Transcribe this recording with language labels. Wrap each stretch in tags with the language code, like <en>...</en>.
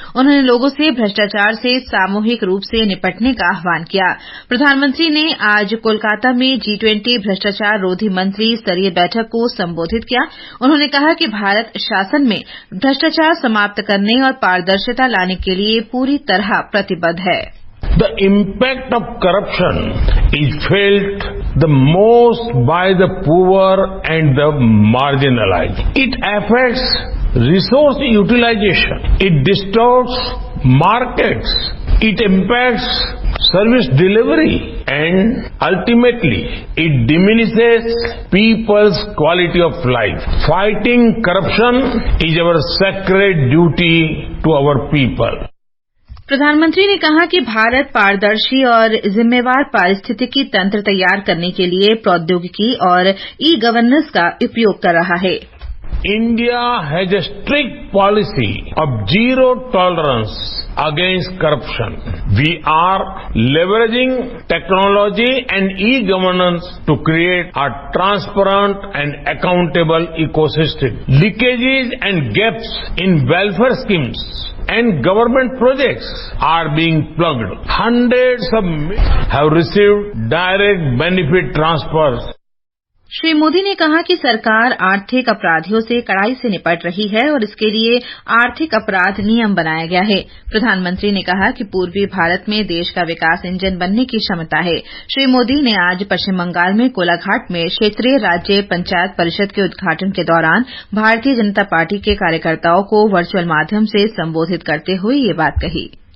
<hi>उन्होंने लोगों से भ्रष्टाचार से सामूहिक रूप से निपटने का आह्वान किया। प्रधानमंत्री ने आज कोलकाता में G20 भ्रष्टाचार रोधी मंत्री स्तरीय बैठक को संबोधित किया। उन्होंने कहा कि भारत शासन में भ्रष्टाचार समाप्त करने और पारदर्शिता लाने के लिए पूरी तरह प्रतिबद्ध है।</hi> <en>The impact of corruption is felt the most by the poor and the marginalized. It affects resource utilization. It distorts markets. It impacts service delivery. And ultimately, it diminishes people's quality of life. Fighting corruption is our sacred duty to our people.</en> <hi>प्रधानमंत्री ने कहा कि भारत पारदर्शी और जिम्मेवार पारिस्थितिकी तंत्र तैयार करने के लिए प्रौद्योगिकी और ई-गवर्नेंस का उपयोग कर रहा है।</hi> <en>India has a strict policy of zero tolerance against corruption. We are leveraging technology and e-governance to create a transparent and accountable ecosystem. Leakages and gaps in welfare schemes and government projects are being plugged. Hundreds of millions have received direct benefit transfers.</en> <hi>Shri Modi ने कहा कि सरकार आर्थिक अपराधियों से कड़ाई से निपट रही है और इसके लिए आर्थिक अपराध नियम बनाया गया है। प्रधानमंत्री ने कहा कि पूर्वी भारत में देश का विकास इंजन बनने की क्षमता है। श्री मोदी ने आज पश्चिम बंगाल में कोलाघाट में क्षेत्रीय राज्य पंचायत परिषद के उद्घाटन के दौरान भारतीय जनता पार्टी के कार्यकर्ताओं को वर्चुअल माध्यम से संबोधित करते हुए ये बात कही।</hi>